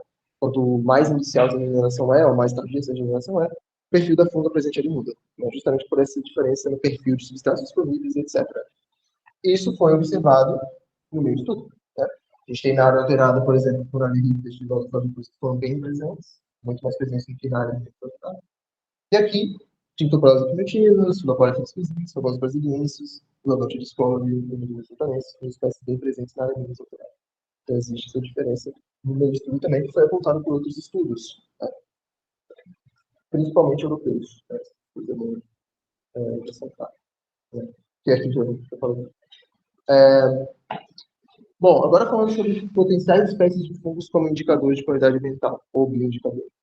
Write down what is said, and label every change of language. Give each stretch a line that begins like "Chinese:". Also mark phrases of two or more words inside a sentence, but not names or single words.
Portuguese: Quanto mais inicial essa regeneração é, ou mais tardia essa regeneração é, o perfil da funga presente ali muda. Né? Justamente por essa diferença no perfil de substâncias disponíveis, etc. Isso foi observado no meio de tudo. Né? A gente tem na área alterada, por exemplo, por anilídeos de que foram bem presentes, muito mais presentes do que na área alterada. E aqui, Tintoprose primitivas, Filoporus esquisitos, Filoporus brasiliensis, Filodote discovery, Lumidus sultanensis, são espécies bem presentes na área menos alterada. Então, existe essa diferença no meio de tudo também, que foi apontado por outros estudos, né? Principalmente europeus. Né? Coisa muito acrescentar. Né? Que é aqui que eu estou falando. Bom, agora falando sobre potenciais espécies de fungos como indicadores de qualidade ambiental, ou bioindicador.